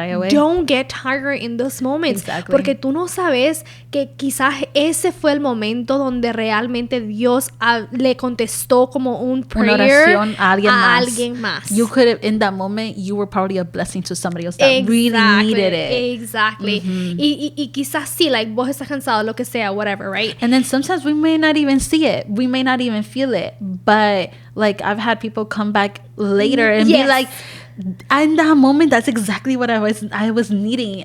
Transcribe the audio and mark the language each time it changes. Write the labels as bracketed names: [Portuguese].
[English] Don't get tired in those moments. [Spanish] Porque tú no sabes que quizás ese fue el momento donde realmente Dios le contestó como un prayer, una oración a alguien más. [English] You could have, in that moment, you were probably a blessing to somebody else that really needed it. Exactly. [Spanish] Y quizás sí, like, vos estás cansado, lo que sea, [English] whatever, right? And then sometimes we may not even see it. We may not even feel it. But like, I've had people come back later and be like, in that moment, that's exactly what I was needing.